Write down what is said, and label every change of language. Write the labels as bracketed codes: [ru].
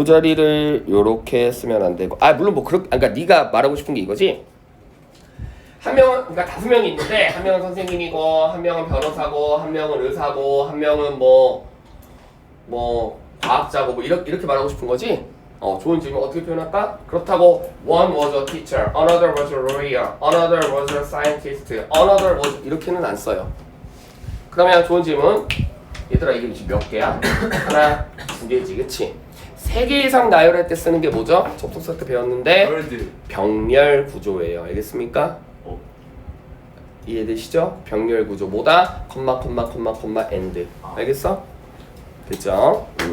[ko] 요 자리를 요렇게 쓰면 안 되고 물론 뭐 그러니까 네가 말하고 싶은 게 이거지. 한 명은 그러니까 5명이 있는데 한 명은 선생님이고 한 명은 변호사고 한 명은 의사고 한 명은 뭐 과학자고 뭐 이렇게 말하고 싶은 거지. 좋은 질문. 어떻게 표현할까? 그렇다고 [en] one was a teacher, another was a lawyer, another was a scientist, another was [ko] 이렇게는 안 써요. 그러면 좋은 질문. 얘들아 이게 지금 몇 개야? 하나, 2개지, 그치? 3개 이상 나열할 때 쓰는 게 뭐죠? 접속사 때 배웠는데 월드. 병렬 구조예요. 알겠습니까? 이해되시죠? 병렬 구조 뭐다? 콤마 and. 알겠어? 됐죠?